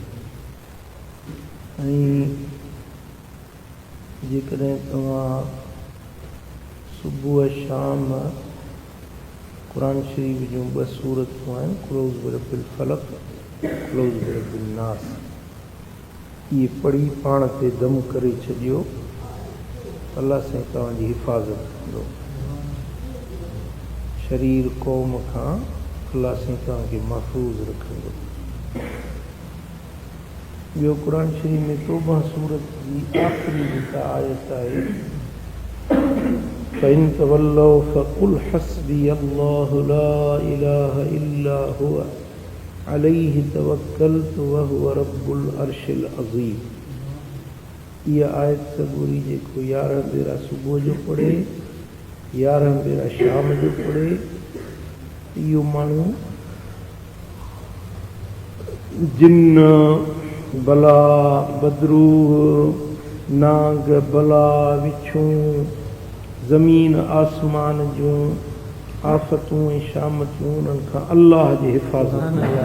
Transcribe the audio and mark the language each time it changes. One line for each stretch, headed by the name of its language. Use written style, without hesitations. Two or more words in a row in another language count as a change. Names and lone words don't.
Sindhi: ऐं जेकॾहिं तव्हां सुबुह शाम क़ुरान शरीफ़ जूं 2 सूरतूं आहिनि, कुल बिरब्बिल फलक, कुल बिरब्बिल नास, इहे पढ़ी पाण ते दम करे छॾियो, अलाह साईं तव्हांजी हिफ़ाज़त कंदो। शरीर क़ौम खां अलाह साईं तव्हांखे महफ़ूज़ रखंदो। ॿियो क़ुरान शरीफ़ में तौबा सूरत जी आख़िरी जेका आयत आहे,
Arabic: فإن تولوا فقل حسبي الله لا إله إلا هو عليه توكلت وهو رب العرش العظيم.
Sindhi: इहा आयत सबूरी जेको 11 भेरा सुबुह जो पढ़े, 11 भेरा शाम जो पढ़े, इहो माण्हू जिन्न, बला, बदरूह, नाग, बला, विछूं, ज़मीन आसमान जूं आफ़तूं ऐं शामतूं उन्हनि खां अल्लाह जी हिफ़ाज़त।